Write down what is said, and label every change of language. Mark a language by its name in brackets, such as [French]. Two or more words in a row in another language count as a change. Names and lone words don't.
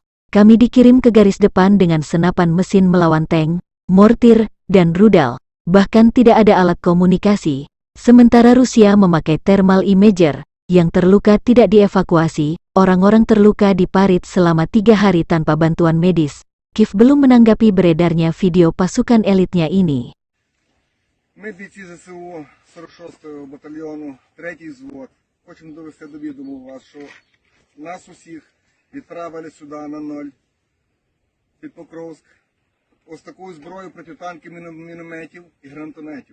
[Indonesian] Kami dikirim ke garis depan dengan senapan mesin melawan tank, mortir, dan rudal. Bahkan tidak ada alat komunikasi. Sementara Rusia memakai thermal imager, yang terluka tidak dievakuasi, orang-orang terluka di parit selama 3 hari tanpa bantuan medis. Kiev belum menanggapi beredarnya video pasukan elitnya ini. [Ukrainian] Ми бійці ЗСУ 46-го батальйону, 3-й взвод. Хочемо довести до відому вас, що нас усіх відправили сюди на ноль, під Покровськ. Ось таку зброю протитанки мінометів і гранатометів.